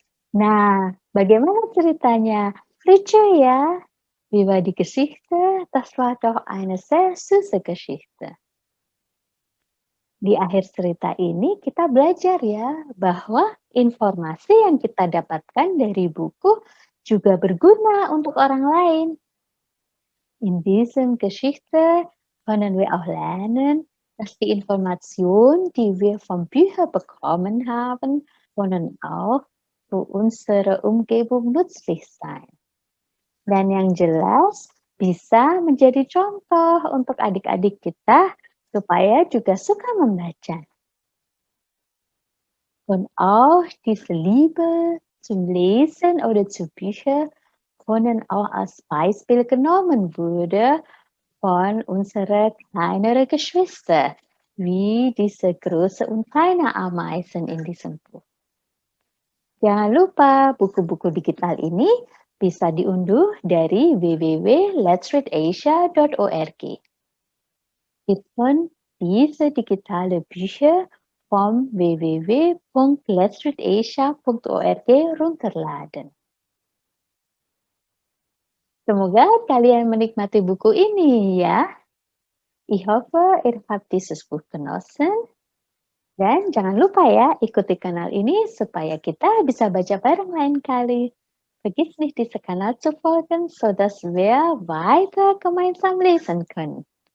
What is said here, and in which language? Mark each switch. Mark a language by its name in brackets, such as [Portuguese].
[Indonesian] Nah, bagaimana ceritanya? Lucu ya? [German] Wie war die Geschichte? Das war doch eine sehr süße Geschichte. [Indonesian] Di akhir cerita ini kita belajar ya bahwa informasi yang kita dapatkan dari buku juga berguna untuk orang lain. [German] In diesem Geschichte können wir auch lernen, dass die Informationen, die wir von Büchern bekommen haben, können auch für unsere Umgebung nützlich sein. [Indonesian] Dan yang jelas bisa menjadi contoh untuk adik-adik kita supaya juga suka membaca. [German] Und auch diese Liebe zum Lesen oder zu Büchern können auch als Beispiel genommen wurde von unseren kleineren Geschwister, wie diese große und kleine Ameisen in diesem Buch. [Indonesian] Jangan lupa buku-buku digital ini bisa diunduh dari www.letsreadasia.org. [German] Ihr könnt diese digitale Bücher vom www.letsreadasia.org runterladen. [Indonesian] Semoga kalian menikmati buku ini ya. [German] Ich hoffe, ihr habt dieses Buch genossen. [Indonesian] Dan jangan lupa ya, ikuti kanal ini supaya kita bisa baca bareng lain kali. [German] Vergiss nicht, diese Kanal zu folgen, sodass wir weiter gemeinsam lesen können.